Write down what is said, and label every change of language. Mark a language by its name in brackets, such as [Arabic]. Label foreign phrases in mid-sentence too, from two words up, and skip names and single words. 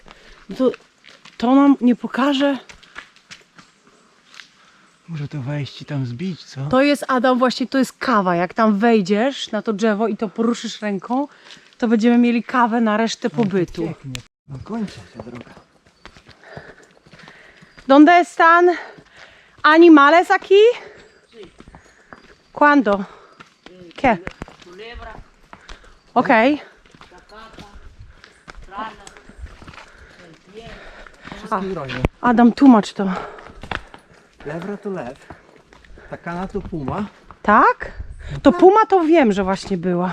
[Polish] To nam nie pokaże. Może to wejść i tam zbić, co? To jest, Adam, właśnie to jest kawa. Jak tam wejdziesz na to drzewo i to poruszysz ręką, to będziemy mieli kawę na resztę pobytu. Pięknie. No kończy się droga. [Spanish] ¿Dónde están animales aquí? ¿Cuándo? ¿Qué? [Polish] Okej. Wszystkie groźne. Adam, tłumacz to. Lewra to lew. Takana to puma. Tak? To puma to wiem, że właśnie była.